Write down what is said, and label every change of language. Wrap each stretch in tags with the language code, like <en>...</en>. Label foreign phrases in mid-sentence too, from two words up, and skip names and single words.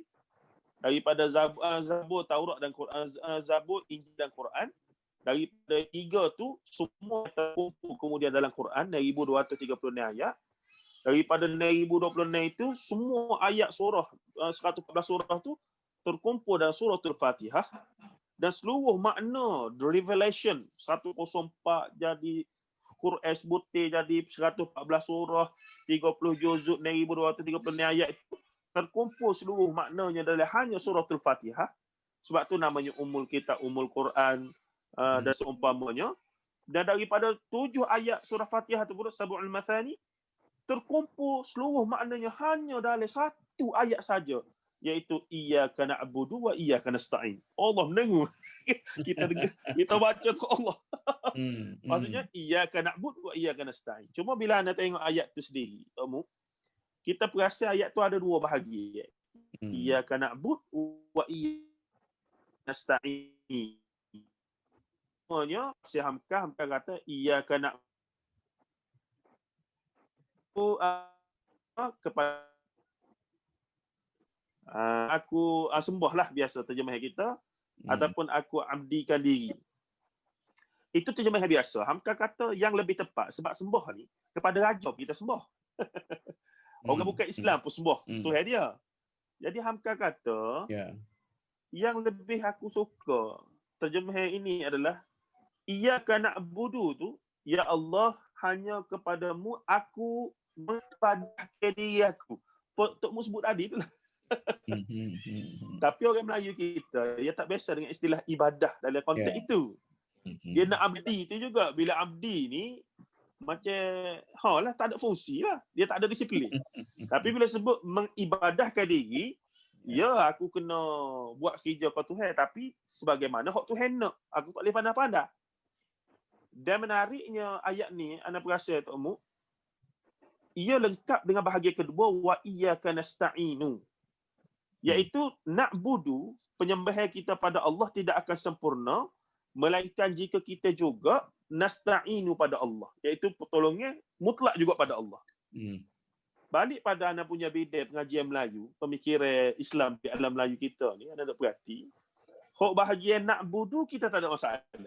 <ms>Daripada Zabur, Taurat dan Quran, Zabur, Injil dan Quran, daripada 3 tu semua terkumpul kemudian dalam Quran 1236 ayat. Daripada 1026 itu semua ayat surah 114 surah tu terkumpul dalam suratul Fatihah, dan seluruh makna</ms> <en>the revelation</en> <ms>104 jadi Quran sebutir jadi 114 surah 30 juzuk 1236 ayat itu terkumpul seluruh maknanya dalam hanya suratul Fatihah. Sebab tu namanya</ms> <ar>Ummul Kitab, Ummul Quran</ar> <ms>dan seumpamanya. Dan daripada 7 ayat surah Fatihah tersebut,</ms> <ar>Sab'ul Mathani,</ar> <ms>terkumpul seluruh maknanya hanya dalam 1 ayat saja, iaitu</ms> <ar>iyyaka na'budu wa iyyaka nasta'in.</ar> <ms>Allah mendengar. kita baca tu Allah. Maksudnya</ms> <ar>iyyaka na'budu wa iyyaka nasta'in.</ar> <ms>Cuma bila anda tengok ayat tu sendiri, kita perasan ayat tu ada 2 bahagian.</ms> <ar>Iyyaka na'budu wa iyyaka nasta'in.</ar> <ms>Semuanya si Hamka kata</ms> <ar>iyyaka na'budu</ar> <ms>kepada aku sembahlah, biasa terjemahan kita, ataupun aku abdikan diri. Itu terjemahan biasa. Hamka kata yang lebih tepat, sebab sembah ni kepada raja kita sembah. Orang bukan Islam pun sembah Tuhan dia. Jadi Hamka kata yang lebih aku suka terjemahan ini adalah</ms> <ar>iyyaka na'budu</ar> <ms>tu, ya Allah, hanya kepadamu aku mengibadahkan diri aku. Tokmu sebut tadi itulah. Tapi orang Melayu kita, dia tak biasa dengan istilah ibadah dalam konteks itu. Dia nak abdi tu juga. Bila abdi ni macam lah, tak ada fungsi lah. Dia tak ada disiplin. Tapi bila sebut mengibadahkan diri, ya aku kena buat kerja ke Tuhan, tapi sebagaimana hak Tuhan nak. Aku tak boleh pandai-pandai. Dan menariknya ayat ni, anda perasa Tok Mu, ia lengkap dengan bahagian kedua,</ms> <ar>wa iyyaka nasta'inu.</ar> <ms>Iaitu na'budu, penyembahan kita pada Allah tidak akan sempurna, melainkan jika kita juga nasta'inu pada Allah. Iaitu pertolongan mutlak juga pada Allah. Balik pada anda punya bidang pengajian Melayu, pemikiran Islam di alam Melayu kita ni, anda nak perhati, hak bahagian na'budu kita tak ada masalah.</ms>